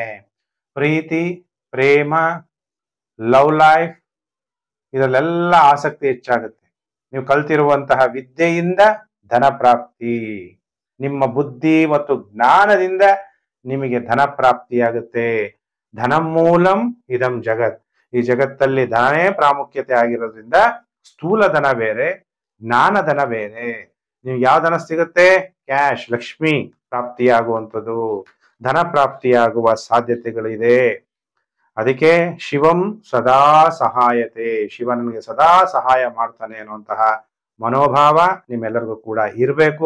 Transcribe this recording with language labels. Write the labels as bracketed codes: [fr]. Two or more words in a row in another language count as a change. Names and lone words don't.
[kn] ಪ್ರೀತಿ, ಪ್ರೇಮ, [en] love life [kn] ಇದರಲ್ಲೆಲ್ಲ ಆಸಕ್ತಿ ಹೆಚ್ಚಾಗುತ್ತೆ. ನೀವು ಕಲ್ತಿರುವಂತಹ ವಿದ್ಯೆಯಿಂದ ಧನ ಪ್ರಾಪ್ತಿ, ನಿಮ್ಮ ಬುದ್ಧಿ ಮತ್ತು ಜ್ಞಾನದಿಂದ ನಿಮಗೆ ಧನ ಪ್ರಾಪ್ತಿಯಾಗುತ್ತೆ. [sa] ಧನ ಮೂಲಂ ಇದಂ ಜಗತ್, [kn] ಈ ಜಗತ್ತಲ್ಲಿ ಧನನೇ ಪ್ರಾಮುಖ್ಯತೆ ಆಗಿರೋದ್ರಿಂದ ಸ್ಥೂಲ ಧನ ಬೇರೆ, ಜ್ಞಾನ ಧನ ಬೇರೆ. ನೀವು ಯಾವ ಧನ ಸಿಗುತ್ತೆ? ಕ್ಯಾಶ್, ಲಕ್ಷ್ಮಿ ಪ್ರಾಪ್ತಿಯಾಗುವಂಥದ್ದು, ಧನ ಪ್ರಾಪ್ತಿಯಾಗುವ ಸಾಧ್ಯತೆಗಳಿದೆ. ಅದಕ್ಕೆ [sa] ಶಿವಂ ಸದಾ ಸಹಾಯತೆ, [kn] ಶಿವ ನನಗೆ ಸದಾ ಸಹಾಯ ಮಾಡ್ತಾನೆ ಅನ್ನುವಂತಹ ಮನೋಭಾವ ನಿಮ್ಮೆಲ್ಲರಿಗೂ ಕೂಡ ಇರಬೇಕು.